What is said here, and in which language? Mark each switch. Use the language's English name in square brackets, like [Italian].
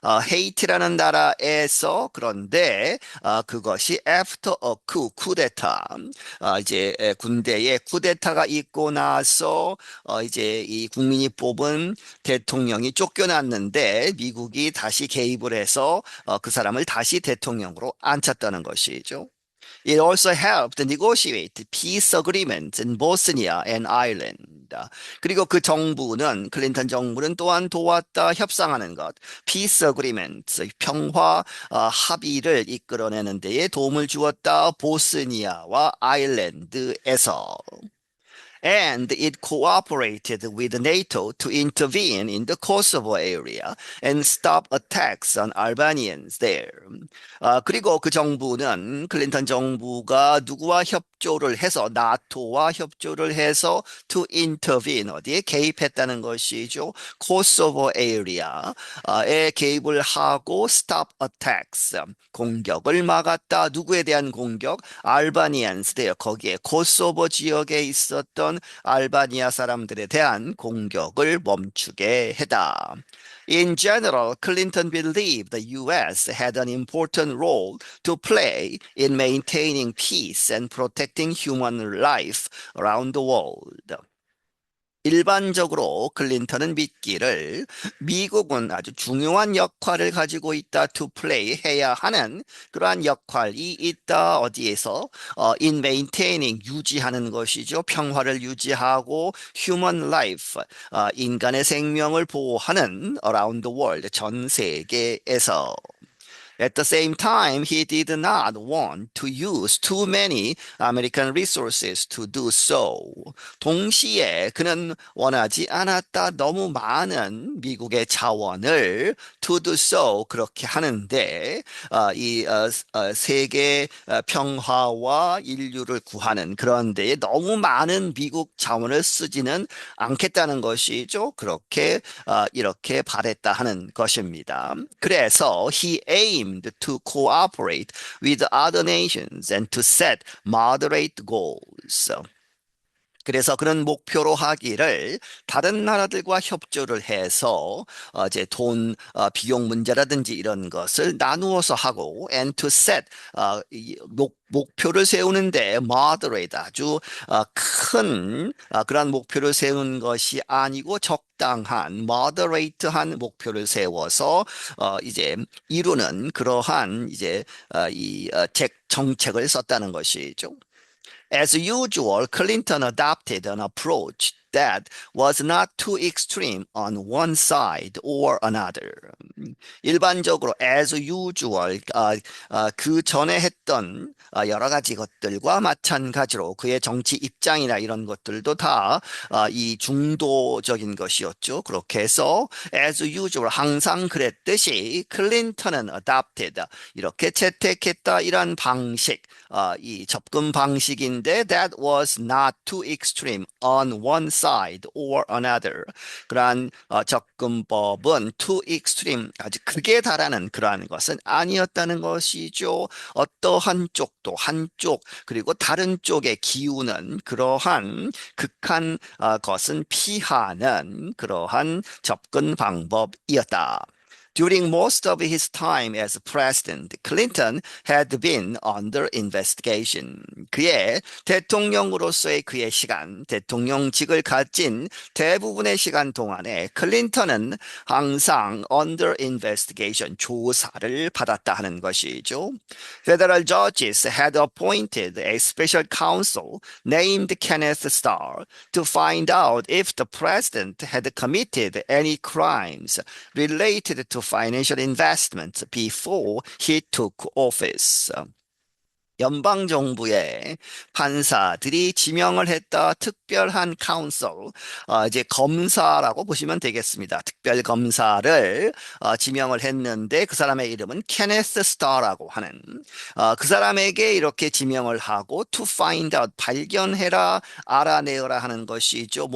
[Korean] 헤이티라는 나라에서 그런데 그것이 [English] after a coup, [Korean] 쿠데타 이제 군대에 쿠데타가 있고 나서 이제 이 국민이 뽑은 대통령이 쫓겨났는데 미국이 다시 개입을 해서 그 사람을 다시 대통령으로 앉혔다는 것이죠. [English] It also helped negotiate peace agreements in Bosnia and Ireland. [Korean] 그리고 그 정부는 클린턴 정부는 또한 도왔다 협상하는 것, [English] peace agreements [Korean] 평화 합의를 이끌어내는 데에 도움을 주었다 보스니아와 아일랜드에서. [English] And it cooperated with NATO to intervene in the Kosovo area and stop attacks on Albanians there. [Korean] 그리고 그 정부는 클린턴 정부가 누구와 협조를 해서 나토와 협조를 해서 [English] to intervene [Korean] 어디에 개입했다는 것이죠. 코소보 에리아에 개입을 하고 [English] stop attacks [Korean] 공격을 막았다. 누구에 대한 공격? 알바니안스 데요. 거기에 코소보 지역에 있었던 알바니아 사람들에 대한 공격을 멈추게 했다. [English] In general, Clinton believed the U.S. had an important role to play in maintaining peace and protecting human life around the world. [Korean] 일반적으로 클린턴은 믿기를 미국은 아주 중요한 역할을 가지고 있다 [English] to play [Korean] 해야 하는 그러한 역할이 있다 어디에서 [English] in maintaining [Korean] 유지하는 것이죠. 평화를 유지하고 [English] human life [Korean] 인간의 생명을 보호하는 [English] around the world [Korean] 전 세계에서. [English] At the same time, he did not want to use too many American resources to do so. [Korean] 동시에 그는 원하지 않았다 너무 많은 미국의 자원을 [English] to do so [Korean] 그렇게 하는데 이 세계 평화와 인류를 구하는 그런 데에 너무 많은 미국 자원을 쓰지는 않겠다는 것이죠. 그렇게 이렇게 바랬다 하는 것입니다. 그래서 [English] he aimed to cooperate with other nations and to set moderate goals. [Korean] 그래서 그런 목표로 하기를 다른 나라들과 협조를 해서 이제 비용 문제라든지 이런 것을 나누어서 하고 [English] and to set [Korean] 목표를 세우는데 moderate 아주 큰 그런 목표를 세우는 것이 아니고 적당한 moderate한 목표를 세워서 이제 이루는 그러한 이제 정책을 썼다는 것이죠. [English] As usual, Clinton adopted an approach that was not too extreme on one side or another. [Korean] 일반적으로 [English] as usual, [Korean] 그 전에 했던 여러 가지 것들과 마찬가지로 그의 정치 입장이나 이런 것들도 다 이 중도적인 것이었죠. 그렇게 해서 [English] as usual [Korean] 항상 그랬듯이 클린턴은 [English] adopted [Korean] 이렇게 채택했다 이런 방식 이 접근 방식인데 [English] that was not too extreme on one side or another. [Korean] 그러한 접근법은 [English] too extreme [Korean] 아주 극에 달하는 그러한 것은 아니었다는 것이죠. 어떠한 쪽도 한쪽 그리고 다른 쪽에 기우는 그러한 극한 것은 피하는 그러한 접근 방법이었다. [English] During most of his time as president, Clinton had been under investigation. [Korean] 그의 대통령으로서의 그의 시간, 대통령직을 가진 대부분의 시간 동안에 클린턴은 항상 [English] under investigation, [Korean] 조사를 받았다 하는 것이죠. [English] Federal judges had appointed a special counsel named Kenneth Starr to find out if the president had committed any crimes related to financial investments before he took office. [Korean] 연방정부의 판사들이 지명을 했다 특별한 카운슬, 이제 검사라고 보시면 되겠습니다. 특별 검사를 지명을 했는데 그 사람의 이름은 케네스 스타라고 하는 그 사람에게 이렇게 지명을 하고 [English] to find out [Korean] 발견해라 알아내어라 하는 것이죠.